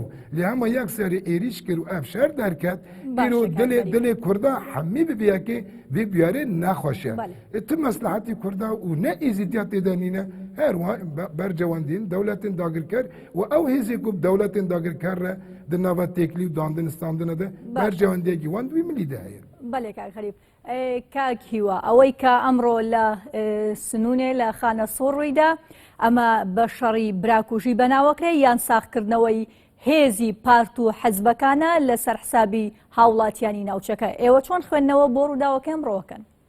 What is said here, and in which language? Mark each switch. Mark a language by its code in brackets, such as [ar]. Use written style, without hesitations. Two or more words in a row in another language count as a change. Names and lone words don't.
[ku] Lê hema yek serê êrîş kir û ev şer derket îro dilê Kurda hemî bi vêyekê vê biyarê nexweşe. Ti meslahetî Kurda û ne êzîdiya têde nîne her wan bercewendiyên dewletên dagirker û ew hêzê ku dewletên dagirker re di nava têkilî û dandin standina de bercewendiyekî wan wî milî de heye. [ckb] بەڵێ کاک غەریب کاک هیوە ئەوەی کە ئەمڕۆ لە سنوونێ لە خانە سۆر ڕوویدا ئەمە بە شەڕی براکوژی بەناوەکرێ یان ساختکردنەوەی هێزی پارت و حەزبەکانە لەسەر حسابی هاوڵاتیانی ناوچەکە ئێوە چۆن خوێندنەوە بۆ ڕووداوەکە ئەمڕۆکەن؟